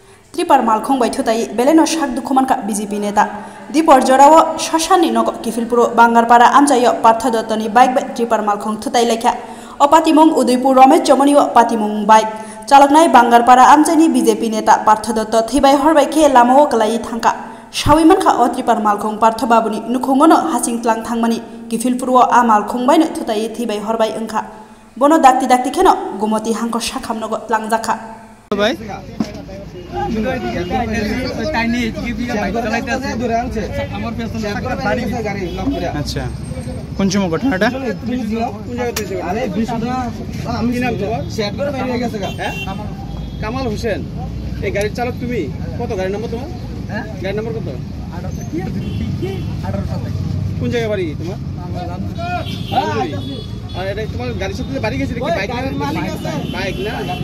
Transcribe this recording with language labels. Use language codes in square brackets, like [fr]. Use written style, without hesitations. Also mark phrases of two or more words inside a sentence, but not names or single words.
[trp] त्रिपार मालखों बैठुताई बेलेनो शाक दुखुमान का बीजेपी नेता दीपर जोराव शशानी नग किफिलपुर बांगारपाड़ा आमजायो पार्थ दत्तनी बाइक त्रिपार मालखों थुताई लेखा अपातिमुंग उदयपुर रमेश चमनी पातिमुंग बाइक चालकनाय बांगारपाड़ा आमजायनी बीजेपी नेता पार्थ दत्त थैबाय हरबायखे लामाओ कलाई थांका शाविमानखा अ त्रिपार मालखों पार्थ बाबुनी नुखुंगनो हासिंतलां थांमानी किफिलपुर आ मालखों बायनो थुताई थैबाय हरबाय ओंखा बनो दाक्ति दाक्ति खेनो गुमति हांको शाखामनगो लांजाखा [bn] अच्छा কোন সময় ঘটনাটা কামাল হোসেন এই গাড়ির চালক তুমি কত গাড়ির নাম্বার তোমার গাড়ির নাম্বার কত কোন জায়গায় বাড়ি তোমার আর এটা তোমার গাড়ির সাথে বাড়ি গেছে নাকি বাইক বাইক না